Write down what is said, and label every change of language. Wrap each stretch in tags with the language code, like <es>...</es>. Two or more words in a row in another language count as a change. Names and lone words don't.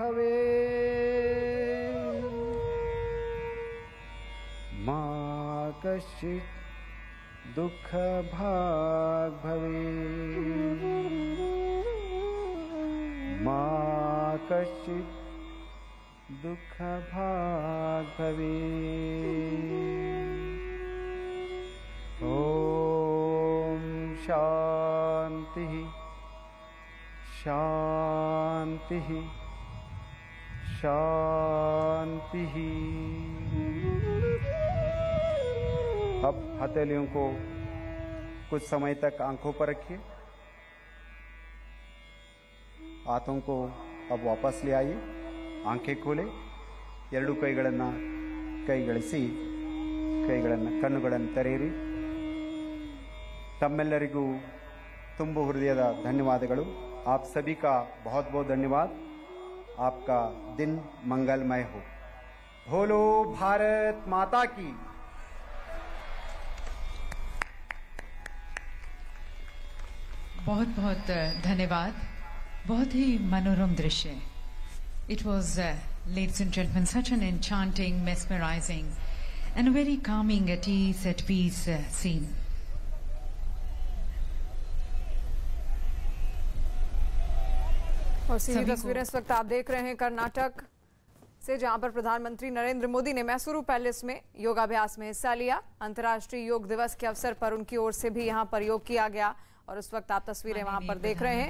<sa>भवेत्, मा कश्चित् दुःख भाग् भवेत्, मा कश्चित् दुःख भाग् भवेत्। ॐ शान्तिः शांतिः शांतिः।</sa> <hi>अब हथेलियों को कुछ समय तक आंखों पर रखिए। हाथों को अब वापस ले आइए। आंखें खोले,</hi> <kn>ಎರಡು ಕೈಗಳನ್ನು ಕೈಗಳಿಸಿ, ಕಣ್ಣುಗಳನ್ನು ತೆರೆಯಿರಿ। ತಮ್ಮೆಲ್ಲರಿಗೂ ತುಂಬ ಹೃದಯದ ಧನ್ಯವಾದಗಳು।</kn> <hi>आप सभी का बहुत बहुत धन्यवाद। आपका दिन मंगलमय हो। बोलो भारत माता की। बहुत बहुत धन्यवाद। बहुत ही मनोरम दृश्य।</hi> <en>It was, ladies and gentlemen, such an enchanting, mesmerizing and a very calming, at ease, at peace scene.</en> <hi>और सीधी तस्वीरें इस वक्त आप देख रहे हैं कर्नाटक से, जहां पर प्रधानमंत्री नरेंद्र मोदी ने मैसूरू पैलेस में योगाभ्यास में हिस्सा लिया। अंतर्राष्ट्रीय योग दिवस के अवसर पर उनकी ओर से भी यहां पर योग किया गया और इस वक्त आप तस्वीरें वहां पर देख रहे हैं।</hi>